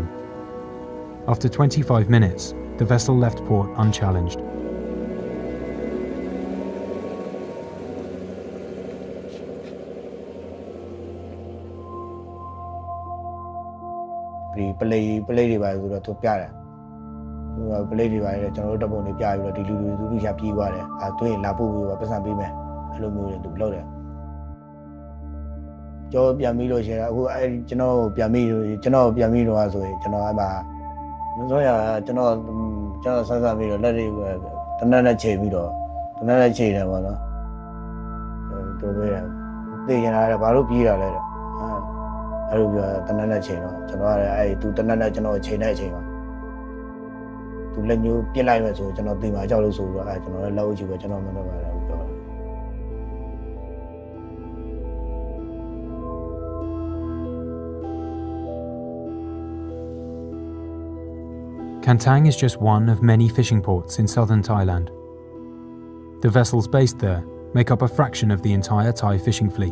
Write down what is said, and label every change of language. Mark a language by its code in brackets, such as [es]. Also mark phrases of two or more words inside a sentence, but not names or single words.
[en] After 25 minutes, the vessel left port unchallenged. [my] play တွေပါဆိုတော့သူပြတယ်ဟို play တွေပါတယ်ကျွန်တော်တို့တပ်ပုံတွေပြပြီးတော့ဒီလူရပြေးသွားတယ်အဲသူရင်လာပို့ပြီးတော့ပတ်စံပေးမယ်အဲ့လိုမျိုးတွေသူလုပ်တယ် ကြောပြန်ပြီးလို့ရှိရင်အခုအဲကျွန်တော်ပြန်ပြီးတော့ဆိုရင်ကျွန်တော်အဲ့မှာမစိုးရကျွန်တော်ဆန်းပြီးတော့လက်တွေတနက်နဲ့ချိန်ပြီးတော့တနက်နဲ့ချိန်တယ်ပေါ့နော်သူပြောတယ်သိကျင်လာတယ်ဘာလို့ပြေးတာလဲတဲ့အဲ့လိုပြောတနက်နဲ့ချိန်တော့ကျွန်တော်ကလည်းအဲ့သူတနက်နဲ့ကျွန်တော်ချိန်တဲ့အချိန်မှာသူလက်ညှိုးပြစ်လိုက်မယ်ဆိုကျွန်တော်သိမှာကြောက်လို့ဆိုပြီးတော့အဲ့ကျွန်တော်လည်းလောက်ကြည့်ပဲကျွန်တော်မလုပ်ပါဘူးပြောတယ် [en] Kantang is just one of many fishing ports in southern Thailand. The vessels based there make up a fraction of the entire Thai fishing fleet.